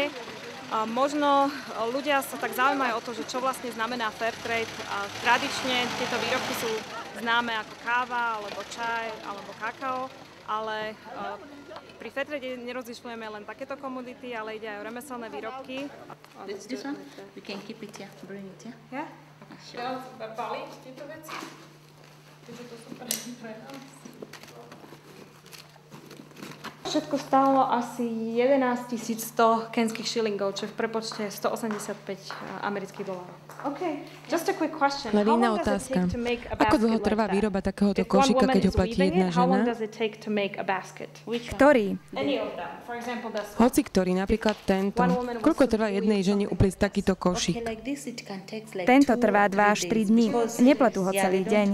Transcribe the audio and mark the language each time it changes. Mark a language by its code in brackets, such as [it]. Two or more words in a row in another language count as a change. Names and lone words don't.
[sk] A možno ľudia sa tak zaujímajú o to, že čo vlastne znamená Fairtrade. A tradične tieto výrobky sú známe ako káva, alebo čaj, alebo kakao, ale pri Fairtrade nerozlišujeme len takéto komodity, ale ide aj o remeselné výrobky. [en] This one? We can keep it here. Bring it here. Yeah? Sure. [sk] Baliť tieto veci? Takže to sú pre nás. Všetko stálo asi 11 100 kenských šilingov, čo je v prepočte 185 amerických dolárov. [en] Okay. Just a quick question. [sk] Len iná otázka. Ako dlho trvá výroba takéhoto košíka, keď ho platí jedna žena? Ktorý? Hoci ktorý, napríklad tento. Koľko trvá jednej žene upliecť takýto košík? Tento trvá 2 až 3 dní. Nepletú ho celý deň.